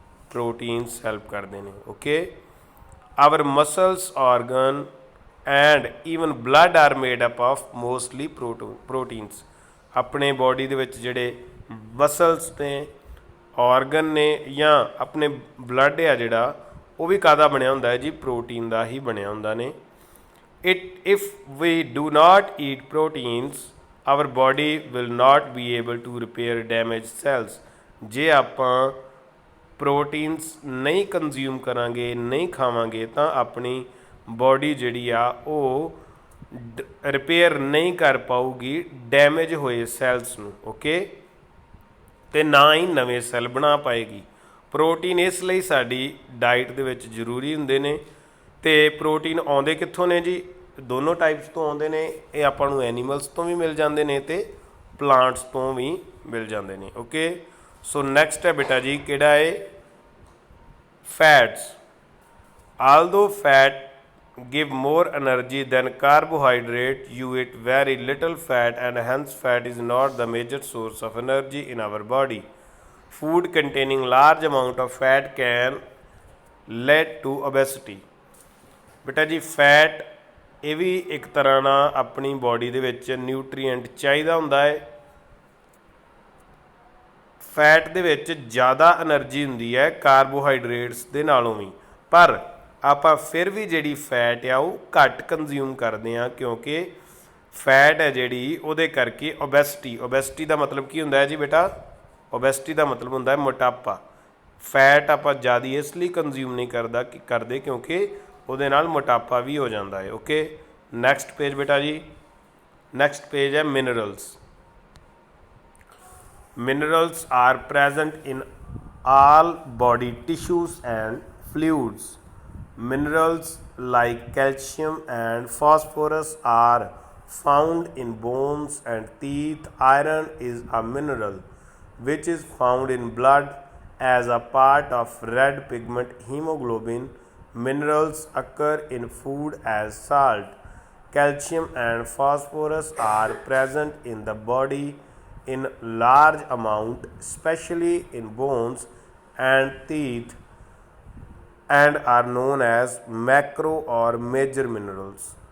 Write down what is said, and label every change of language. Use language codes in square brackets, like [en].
[pa] Proteins help ਕਰਦੇ ਨੇ। [en] Okay. Our muscles, organ and even blood are made up of mostly proteins. [pa] ਆਪਣੇ body ਦੇ ਵਿੱਚ ਜਿਹੜੇ ਮਸਲਸ ਨੇ, ਆਰਗਨ ਨੇ ਜਾਂ ਆਪਣੇ ਬਲੱਡ ਆ ਜਿਹੜਾ ਉਹ ਵੀ ਕਾਹਦਾ ਬਣਿਆ ਹੁੰਦਾ ਹੈ ਜੀ? ਪ੍ਰੋਟੀਨ ਦਾ ਹੀ ਬਣਿਆ ਹੁੰਦਾ ਨੇ। [en] if we do not eat proteins our body will not be able to repair damaged cells। [pa] ਜੇ ਆਪਾਂ ਪ੍ਰੋਟੀਨਸ ਨਹੀਂ ਕੰਜ਼ਿਊਮ ਕਰਾਂਗੇ, ਨਹੀਂ ਖਾਵਾਂਗੇ ਤਾਂ ਆਪਣੀ ਬੋਡੀ ਜਿਹੜੀ ਆ ਉਹ ਰਿਪੇਅਰ ਨਹੀਂ ਕਰ ਪਾਊਗੀ ਡੈਮੇਜ ਹੋਏ ਸੈੱਲਸ ਨੂੰ। ਓਕੇ। ਅਤੇ ਨਾ ਹੀ ਨਵੇਂ ਸੈੱਲ ਬਣਾ ਪਾਏਗੀ। ਪ੍ਰੋਟੀਨ ਇਸ ਲਈ ਸਾਡੀ ਡਾਈਟ ਦੇ ਵਿੱਚ ਜ਼ਰੂਰੀ ਹੁੰਦੇ ਨੇ। ਅਤੇ ਪ੍ਰੋਟੀਨ ਆਉਂਦੇ ਕਿੱਥੋਂ ਨੇ ਜੀ? ਦੋਨੋਂ ਟਾਈਪਸ ਤੋਂ ਆਉਂਦੇ ਨੇ। ਇਹ ਆਪਾਂ ਨੂੰ ਐਨੀਮਲਸ ਤੋਂ ਵੀ ਮਿਲ ਜਾਂਦੇ ਨੇ ਅਤੇ ਪਲਾਂਟਸ ਤੋਂ ਵੀ ਮਿਲ ਜਾਂਦੇ ਨੇ। ਓਕੇ। ਸੋ ਨੈਕਸਟ ਹੈ ਬੇਟਾ ਜੀ ਕਿਹੜਾ ਹੈ? Fats. [en] Although fat give more energy than carbohydrate you eat very little fat and hence fat is not the major source of energy in our body। food containing large amount of fat can lead to obesity। [pa] ਬੇਟਾ ਜੀ fat ਇਹ ਵੀ ਇੱਕ ਤਰ੍ਹਾਂ ਨਾਲ ਆਪਣੀ body ਦੇ ਵਿੱਚ nutrient ਚਾਹੀਦਾ ਹੁੰਦਾ ਹੈ। ਫੈਟ ਦੇ ਵਿੱਚ ਜ਼ਿਆਦਾ ਐਨਰਜੀ ਹੁੰਦੀ ਹੈ ਕਾਰਬੋਹਾਈਡਰੇਟਸ ਦੇ ਨਾਲੋਂ ਵੀ, ਪਰ ਆਪਾਂ ਫਿਰ ਵੀ ਜਿਹੜੀ ਫੈਟ ਆ ਉਹ ਘੱਟ ਕੰਜ਼ਿਊਮ ਕਰਦੇ ਹਾਂ ਕਿਉਂਕਿ ਫੈਟ ਹੈ ਜਿਹੜੀ ਉਹਦੇ ਕਰਕੇ ਓਬੈਸਿਟੀ ਦਾ ਮਤਲਬ ਕੀ ਹੁੰਦਾ ਹੈ ਜੀ ਬੇਟਾ? ਓਬੈਸਿਟੀ ਦਾ ਮਤਲਬ ਹੁੰਦਾ ਹੈ ਮੋਟਾਪਾ। ਫੈਟ ਆਪਾਂ ਜ਼ਿਆਦਾ ਇਸ ਲਈ ਕੰਜ਼ਿਊਮ ਨਹੀਂ ਕਰਦੇ ਕਿਉਂਕਿ ਉਹਦੇ ਨਾਲ ਮੋਟਾਪਾ ਵੀ ਹੋ ਜਾਂਦਾ ਹੈ। ਓਕੇ। ਨੈਕਸਟ ਪੇਜ ਬੇਟਾ ਜੀ। ਨੈਕਸਟ ਪੇਜ ਹੈ minerals. [en] Minerals are present in all body tissues and fluids। Minerals like calcium and phosphorus are found in bones and teeth. Iron is a mineral which is found in blood as a part of red pigment hemoglobin. Minerals occur in food as salt. Calcium and phosphorus are present in the body in large amount, especially in bones and teeth, and are known as macro or major minerals.